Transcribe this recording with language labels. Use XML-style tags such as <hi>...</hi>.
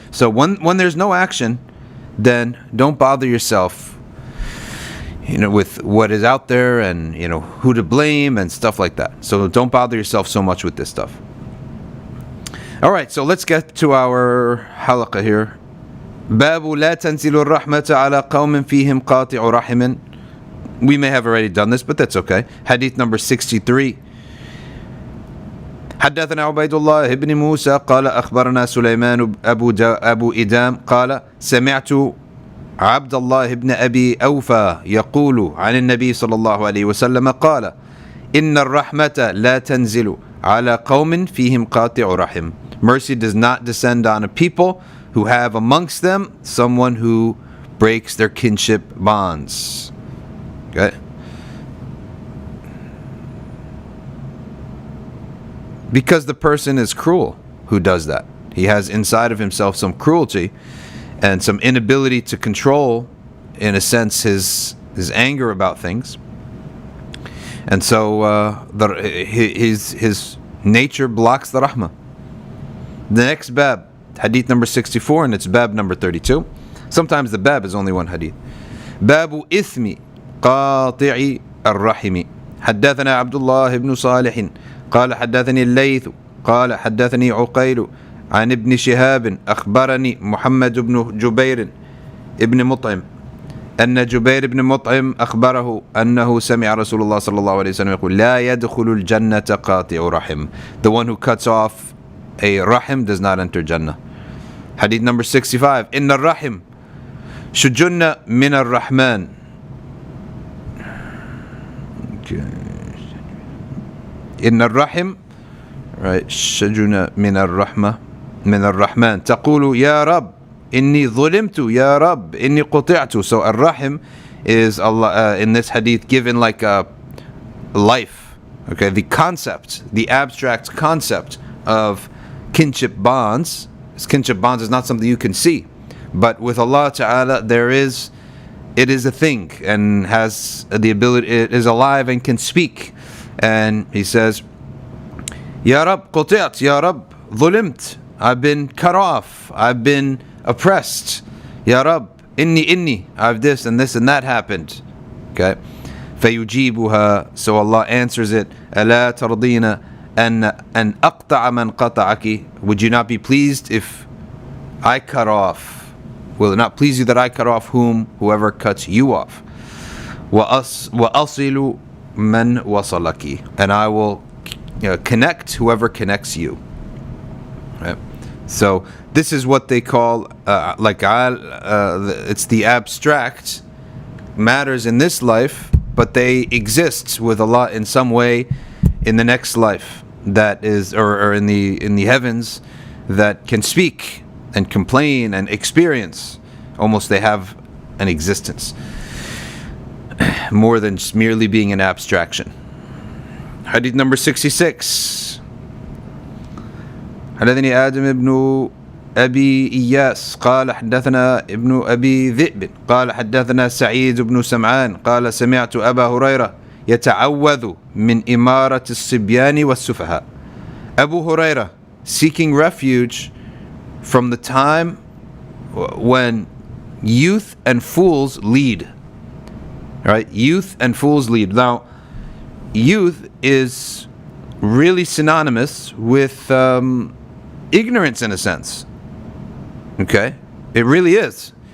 <en>So when there's no action, then don't bother yourself, with what is out there and, who to blame and stuff like that. So don't bother yourself so much with this stuff. All right, so let's get to our halaqa here.</en> <ar>باب لا تنزل الرحمة على قوم فيهم قاطع رحم.</ar> <en>We may have already done this, but that's okay. Hadith number 63.</en> <ar>حدثنا عبيد الله بن موسى قال أخبرنا سليمان أبو إدام قال سمعت عبد الله بن أبي أوفى يقول عن النبي صلى الله عليه وسلم قال إن الرحمة لا تنزل على قوم فيهم قاطع رحم.</ar> <en>Mercy does not descend on a people who have amongst them someone who breaks their kinship bonds. Okay? Because the person is cruel who does that. He has inside of himself some cruelty and some inability to control, in a sense, his anger about things. And so his nature blocks the rahmah. The next bab, hadith number 64, and it's bab number 32. Sometimes the bab is only one hadith.</en> <ar>Babu ithmi qati'i ar-rahimi. حدثنا عبد الله بن صالح قال حدثني الليث قال حدثني عقيل عن ابن شهاب أخبرني محمد بن جبير ابن مطعم أن جبير بن مطعم أخبره أنه سمع رسول الله صلى الله عليه وسلم يقول لا يدخل الجنة قاطع رحم.</ar> <en>The one who cuts off a rahim does not enter Jannah. Hadith number 65.</en> <ar>إن الرحم شجن من الرحمن. إن الرحم right شجن من الرحمة من الرحمن تقول يا رب إني ظلمت يا رب إني قطعت.</ar> <en>So الرحم is Allah in this hadith given like a life. Okay, the concept, the abstract concept of kinship bonds. Kinship bonds is not something you can see, but with Allah Ta'ala it is a thing and has the ability, it is alive and can speak. And he says,</en> <ar>Ya Rab, quti'at, Ya Rab, ظلمت.</ar> <en>I've been cut off, I've been oppressed.</en> <ar>Ya Rab, inni,</ar> <en>I've this and that happened. Okay.</en> <ar>فيجيبها,</ar> <en>so Allah answers it,</en> <ar>ألا ترضين أن أقطع من قطعك.</ar> <en>Would you not be pleased if I cut off? Will it not please you that I cut off whoever cuts you off?</en> <ar>وأصل من وصلك,</ar> <en>and I will connect whoever connects you. Right? So this is what they call it's the abstract matters in this life, but they exist with Allah in some way in the next life, that is, or in the heavens, that can speak and complain and experience. Almost they have an existence more than just merely being an abstraction. Hadith number 66.</en> <ar>حدثني آدم ابن أبي إياس قال حدثنا ابن أبي ذئب قال حدثنا سعيد بن سمعان قال سمعت أبا هريرة يتعوذ من إمارة الصبيان والسفهاء.</ar> <en>Abu Hurairah seeking refuge from the time when youth and fools lead. Right? Youth and fools lead. Now, youth is really synonymous with ignorance in a sense. Okay? It really is.</en>